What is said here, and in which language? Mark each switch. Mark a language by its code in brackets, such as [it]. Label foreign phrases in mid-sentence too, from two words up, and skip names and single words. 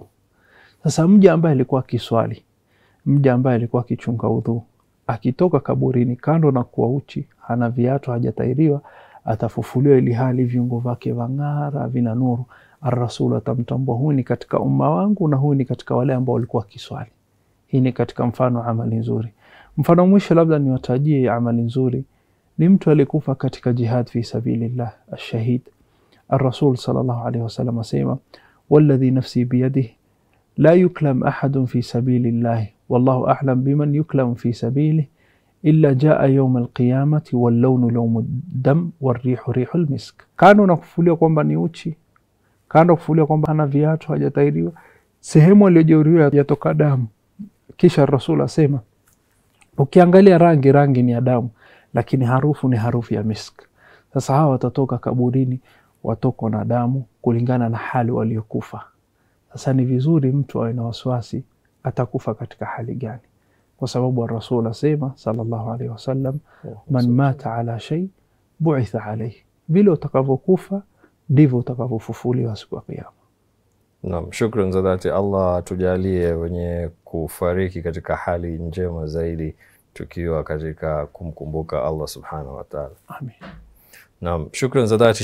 [sw] Sasa mja ambaye alikuwa kiswali, mja ambaye alikuwa kichunga udhu, akitoka kaburini kando na kuwa uchi, hana viatu, hajatairiwa, atafufuliwa ili hali viungo vyake vang'ara, vina nuru. Ar-Rasul atamtambua, huyu ni katika umma wangu na huyu ni katika wale ambao walikuwa kiswali. Hii ni katika mfano amali nzuri. Mfano mwisho labda niwatajie amali nzuri ni mtu alikufa katika [ar] جهاد في سبيل الله, [sw] ash-shahid. [ar] الرسول صلى الله عليه وسلم asema, والذي نفسي بيده لا يكلم أحد في سبيل الله والله أعلم بمن يكلم في سبيله إلا جاء يوم القيامة واللون لون دم والريح ريح المسك. [sw] Kando na kufufuliwa kwamba ni uchi, kando kufufuliwa kwamba hana viatu, hajatairiwa, sehemu aliyojeruhiwa yatoka damu. Kisha Rasul asema, ukiangalia rangi ni ya damu, lakini harufu ni harufu ya misk. Sasa hawa watatoka kaburini watoko na damu kulingana na hali waliokufa. Sasa ni vizuri mtu awe na wasiwasi atakufa katika hali gani, kwa sababu Rasul asema [ar] صلى الله عليه وسلم, من مات على شيء بعث عليه. [sw] Vile utakavyokufa ndivyo utakavyofufuliwa siku ya kiyama. Naam, shukran za dhati. Allah atujalie wenye kufariki katika hali njema zaidi tukiwa katika kumkumbuka Allah [ar] سبحانه وتعالى. [sw] Amin. Naam, shukran za dhati.